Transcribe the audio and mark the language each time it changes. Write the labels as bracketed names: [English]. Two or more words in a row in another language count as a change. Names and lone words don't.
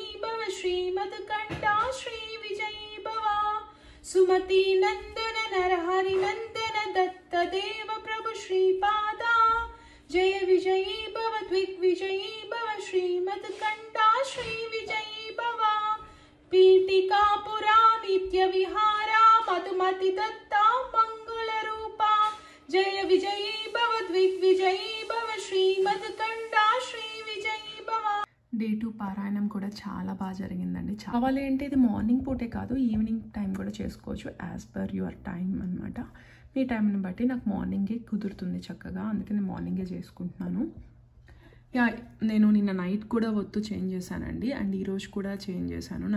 [Sanskrit] भव श्रीमद्कण्डा श्रीविजयी भव सुमति नंदन नरहरि नंदन दत्त देव प्रभु श्रीपादा जय विजयी भव द्विग्विजयी भव श्रीमद्कण्डा श्रीविजयी भव पीठिका पुरा नित्य विहारा मधुमति दत्ता मंगल रूपा जय विजयी भव द्विग्विजयी भव श्रीमद्कण्डा श्रीविजयी भव. [Telugu] డే 2 పారాయణం కూడా చాలా బాగా జరిగిందండి. కావాలి అంటే ఇది మార్నింగ్ పూటే కాదు, [English] evening time [Telugu] కూడా చేసుకోవచ్చు, [English] as per your time [Telugu] అనమాట. మీ టైంని బట్టి నాకు మార్నింగే కుదురుతుంది చక్కగా, అందుకని మార్నింగే చేసుకుంటున్నాను. నేను నిన్న నైట్ కూడా ఒత్తు చేంజ్ చేశానండి, అండ్ ఈరోజు కూడా చేంజ్ చేశాను.